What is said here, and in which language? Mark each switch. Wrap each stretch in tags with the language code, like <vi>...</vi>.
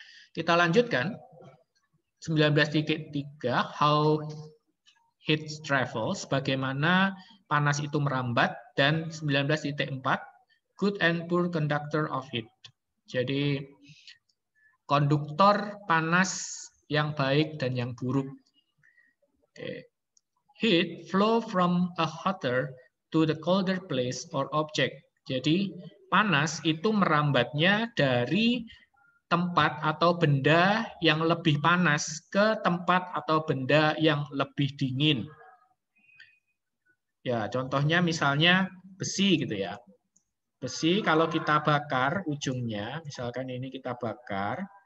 <en>Kita lanjutkan. 19.3, how heat travels, bagaimana panas itu merambat, dan 19.4, good and poor conductor of heat.</en> <id>Jadi konduktor panas yang baik dan yang buruk.</id> <en>Okay. Heat flow from a hotter to the colder place or object.</en> <id>Jadi panas itu merambatnya dari tempat atau benda yang lebih panas ke tempat atau benda yang lebih dingin. Ya, contohnya misalnya besi gitu ya. Besi kalau kita bakar ujungnya, misalkan ini kita bakar.</id>